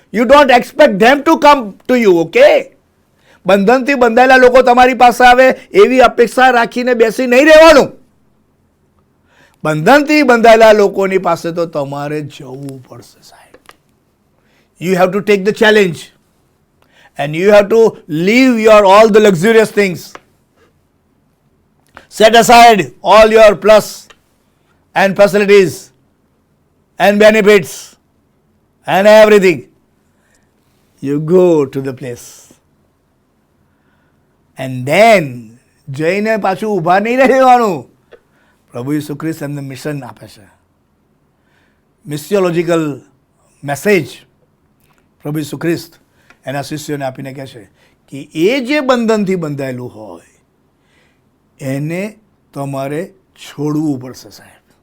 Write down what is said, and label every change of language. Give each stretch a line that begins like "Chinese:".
English: You don't expect them to come to you.
Gujarati: Okay, બંધનથી બંધાયેલા લોકો તમારી પાસે આવે એવી અપેક્ષા રાખીને બેસી નહીં રહેવાનું. બંધનથી બંધાયેલા લોકોની પાસે તો તમારે જવું પડશે સાહેબ.
English: You have to take the challenge. And you have to leave all the luxurious things. Set aside all your plus and facilities and benefits and everything. You go to the place. And then,
Gujarati: જઈને પાછું ઊભા નહીં રહેવાનું. પ્રભુ ઈસુ ખ્રિસ્ત એમને mission આપે છે. મિસિયોલોજીકલ message પ્રભુ ઈસુ ખ્રિસ્ત એના શિષ્યોને આપીને કહે છે કે એ જે બંધનથી બંધાયેલું હોય એને તમારે છોડવું પડશે સાહેબ.